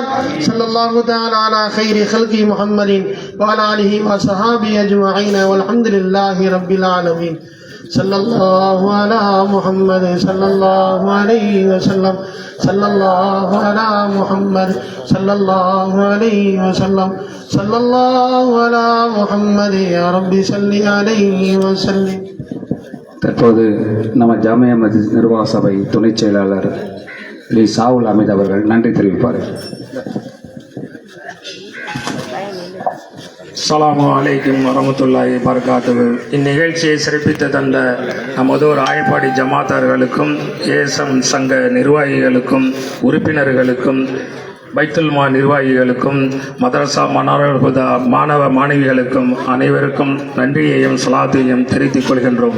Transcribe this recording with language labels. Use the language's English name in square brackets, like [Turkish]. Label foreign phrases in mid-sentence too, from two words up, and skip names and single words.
[Arabic] صلى الله تعالى على خير خلقه محمد وعلى آله وصحبه أجمعين والحمد لله رب العالمين. صلى الله على محمد صلى الله عليه وسلم. صلى الله على محمد صلى الله عليه وسلم. صلى الله على محمد يا رب صل عليه وسلم. [Tamil] தற்போது நம்ம ஜாமியா மஸ்ஜித் நிர்வாக சபை துணைச் செயலாளர் லி சாவுல் அமீத் அவர்கள் நன்றி தெரிவிப்பார்கள். [Arabic] السلام عليكم ورحمة الله وبركاته. [Tamil] இந்நிகழ்ச்சியை சிறப்பித்து தந்த நமது ஆயப்பாடி ஜமாத்தார்களுக்கும், ஏஎஸ்எம் சங்க நிர்வாகிகளுக்கும், உறுப்பினர்களுக்கும், பைத்துல்மா நிர்வாகிகளுக்கும், மதரசா மனாரல் மாணவ மாணவிகளுக்கும் அனைவருக்கும் நன்றியையும் சலாத்தையும் தெரிவித்துக் கொள்கின்றோம்.